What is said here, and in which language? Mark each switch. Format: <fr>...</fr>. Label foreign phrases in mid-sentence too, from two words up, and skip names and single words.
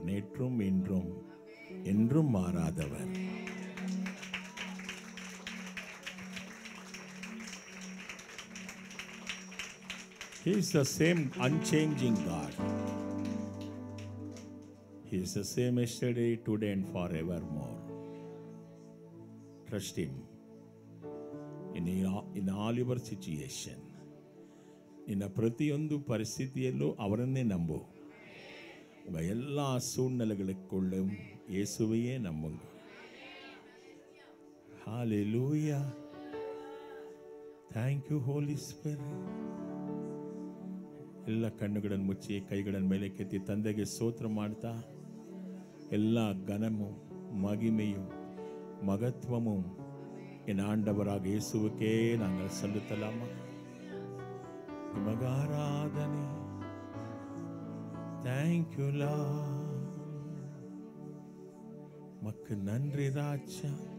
<ta>நேற்றும் இன்றும் என்றும் மாறாதவர்.</ta> <en>He is the same unchanging God. He is the same yesterday, today and forevermore. Trust Him in all your situation.</en> <kn>ನಿನ್ನ ಪ್ರತಿಯೊಂದು ಪರಿಸ್ಥಿತಿಯಲ್ಲೂ ಅವರನ್ನೇ ನಂಬು.</kn> <ta>உங்கள் எல்லா சூழ்நிலைகளுக்குள்ளும் இயேசுவையே நம்புங்க.</ta> <en>Hallelujah. Thank you, Holy Spirit.</en> <kn>ಎಲ್ಲ ಕಣ್ಣುಗಳನ್ನು ಮುಚ್ಚಿ ಕೈಗಳನ್ನು ಮೇಲೆ ಕೆತ್ತಿ ತಂದೆಗೆ ಸ್ತೋತ್ರ ಮಾಡ್ತಾ, ಎಲ್ಲ ಘನಮು</kn> <ta>மகிமையும் மகத்துவமும் என் ஆண்டவராக இயேசுவுக்கே நாங்கள் செலுத்தலாமா? மகாராதனை.</ta> <en>Thank you Lord.</en> <ta>மக்கு நன்றி ராஜா.</ta>